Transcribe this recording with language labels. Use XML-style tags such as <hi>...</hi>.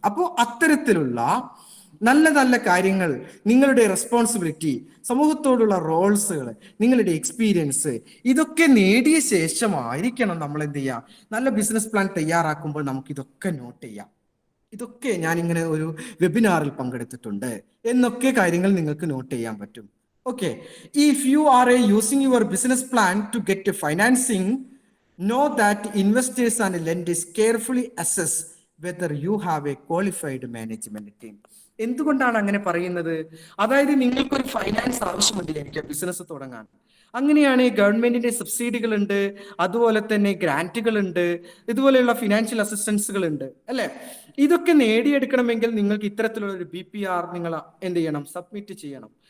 <ml>അപ്പോൾ അത്തരത്തിലുള്ള നല്ല നല്ല കാര്യങ്ങൾ, നിങ്ങളുടെ റെസ്പോൺസിബിലിറ്റി, സമൂഹത്തോടുള്ള റോൾസുകൾ, നിങ്ങളുടെ എക്സ്പീരിയൻസ്, ഇതൊക്കെ നേടിയ ശേഷമായിരിക്കണം നമ്മൾ എന്ത് ചെയ്യുക, നല്ല ബിസിനസ് പ്ലാൻ തയ്യാറാക്കുമ്പോൾ നമുക്ക് ഇതൊക്കെ നോട്ട് ചെയ്യാം. ഇതൊക്കെ ഞാനിങ്ങനെ ഒരു വെബിനാറിൽ പങ്കെടുത്തിട്ടുണ്ട് എന്നൊക്കെ കാര്യങ്ങൾ നിങ്ങൾക്ക് നോട്ട് ചെയ്യാൻ പറ്റും.</ml> <en>Okay, if you are using your business plan to get financing, know that investors and lenders carefully assess whether you have a qualified management team.</en> <ml>എന്തുകൊണ്ടാണ് അങ്ങനെ പറയുന്നത്? അതായത് നിങ്ങൾക്കൊരു ഫൈനാൻസ് ആവശ്യമുണ്ടായിരിക്കും ബിസിനസ് തുടങ്ങാൻ. അങ്ങനെയാണ് ഗവൺമെന്റിന്റെ സബ്സിഡികൾ ഉണ്ട്, അതുപോലെ തന്നെ ഗ്രാന്റുകൾ ഉണ്ട്, ഇതുപോലെയുള്ള ഫിനാൻഷ്യൽ അസിസ്റ്റൻസുകൾ ഉണ്ട് അല്ലെ. ഇതൊക്കെ നേടിയെടുക്കണമെങ്കിൽ നിങ്ങൾക്ക് ഇത്തരത്തിലുള്ള ഒരു BPR നിങ്ങൾ എന്ത് ചെയ്യണം? സബ്മിറ്റ് ചെയ്യണം.</ml>